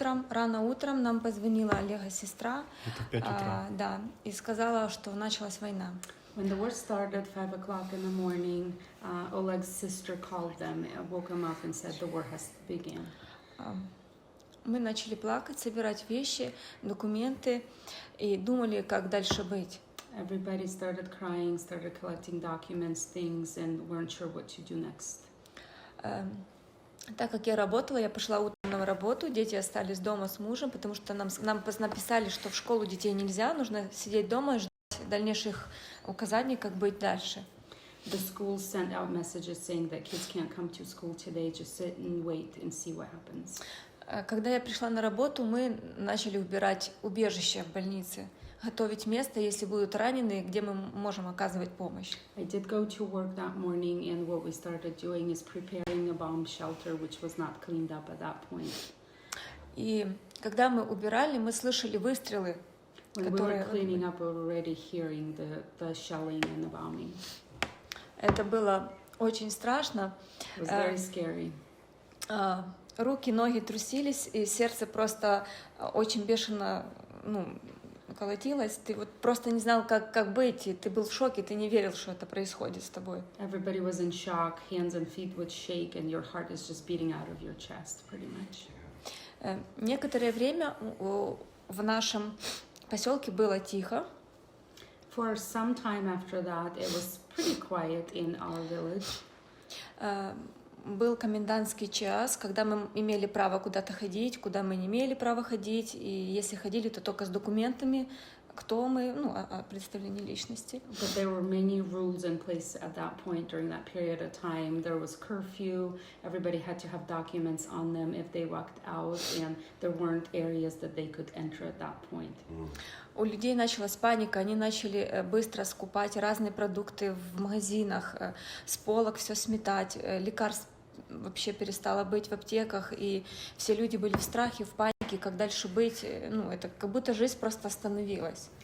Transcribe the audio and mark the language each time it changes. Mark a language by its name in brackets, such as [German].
[Russian] Рано утром нам позвонила Олега сестра, Это в 5 утра. да, и сказала, что началась война. [English] When the war started, 5 o'clock in the morning, Oleg's sister called them, woke him up and said the war has begun. [Russian] Мы начали плакать, собирать вещи, документы и думали, как дальше быть. [English] Everybody started crying, started collecting documents, things, and weren't sure what to do next. [Russian] Так как я работала, я пошла утром на работу, дети остались дома с мужем, потому что нам написали, что в школу детей нельзя, нужно сидеть дома и ждать дальнейших указаний, как быть дальше. [English] The schools sent out messages saying that kids can't come to school today, just sit and wait and see what happens. [Russian] Когда я пришла на работу, мы начали убирать убежище в больнице, готовить место, если будут раненые, где мы можем оказывать помощь. [English] I did go to work that morning, and what we started doing is preparing a bomb shelter, which was not cleaned up at that point. [Russian] И когда мы убирали, мы слышали выстрелы, [English] When we were cleaning up, we were already hearing the shelling and the bombing. [Russian] Это было очень страшно. [English] It was very scary. [Russian] Руки, ноги трусились, и сердце просто очень бешено, колотилось. Ты вот просто не знал, как быть. И ты был в шоке, ты не верил, что это происходит с тобой. [English] Everybody was in shock, hands and feet would shake, and your heart is just beating out of your chest, pretty much. [Russian] Некоторое время в нашем поселке было тихо. [English] For some time after that, it was pretty quiet in our village. [Russian] Был комендантский час, когда мы имели право куда-то ходить, куда мы не имели права ходить, и если ходили, то только с документами, кто мы, о представлении личности. [English] But there were many rules in place at that point during that period of time. There was curfew, everybody had to have documents on them if they walked out, and there weren't areas that they could enter at that point. [Russian] У людей началась паника, они начали быстро скупать разные продукты в магазинах, с полок все сметать, лекарств вообще перестало быть в аптеках, и все люди были в страхе, в панике, как дальше быть, это как будто жизнь просто остановилась.